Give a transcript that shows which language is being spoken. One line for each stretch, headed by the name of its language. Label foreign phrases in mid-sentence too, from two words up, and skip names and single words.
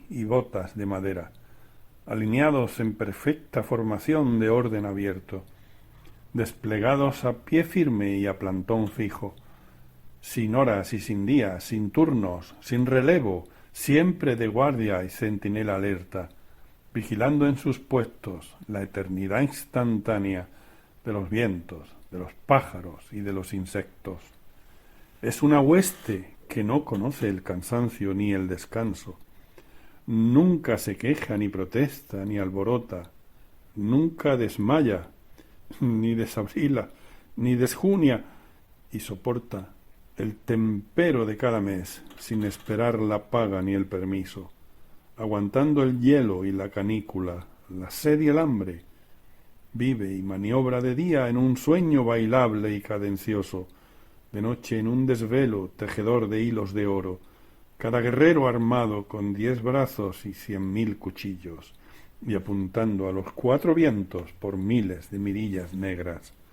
Spanish: y botas de madera, alineados en perfecta formación de orden abierto, desplegados a pie firme y a plantón fijo, sin horas y sin días, sin turnos, sin relevo, siempre de guardia y centinela alerta, vigilando en sus puestos la eternidad instantánea de los vientos, de los pájaros y de los insectos. Es una hueste que no conoce el cansancio ni el descanso. Nunca se queja, ni protesta, ni alborota. Nunca desmaya, ni desabrila, ni desjunia, y soporta el tempero de cada mes sin esperar la paga ni el permiso, aguantando el hielo y la canícula, la sed y el hambre. Vive y maniobra de día en un sueño bailable y cadencioso, de noche en un desvelo tejedor de hilos de oro, cada guerrero armado con 10 brazos y 100.000 cuchillos, y apuntando a los 4 vientos por miles de mirillas negras.